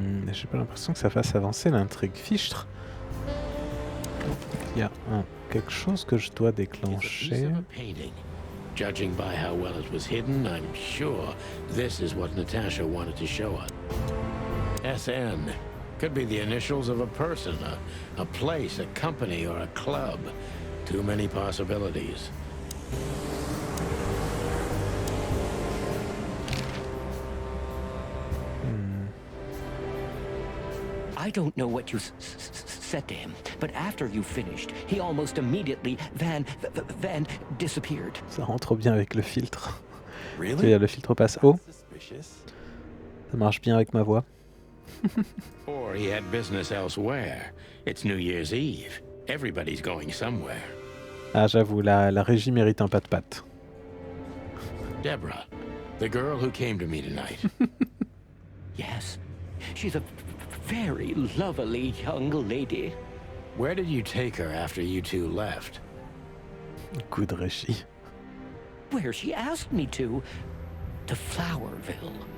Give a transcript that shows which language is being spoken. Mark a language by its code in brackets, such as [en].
[fr] J'ai pas l'impression que ça fasse avancer l'intrigue. Fichtre. Il y a quelque chose que je dois [en] It's a piece [fr] déclencher. [en] of a painting. Judging by how well it was hidden, I'm sure this is what Natasha wanted to show us. SN. Could be the initials of a person, a place, a company, or a club. Too many possibilities. I don't know what you said to him, but after you finished, he almost immediately van disappeared. [fr] Ça rentre bien avec le filtre. [en] Really? [fr] C'est-à-dire le filtre passe haut. [en] Suspicious. [fr] Ça marche bien avec ma voix. [en] Or he had business elsewhere. It's New Year's Eve. Everybody's going somewhere. [fr] Ah, j'avoue, la régie mérite un pas de patte. [en] Deborah, the girl who came to me tonight. Yes, she's a very lovely young lady. Where did you take her after you two left? [fr] Coup de régie. [en] Where she asked me to Flowerville.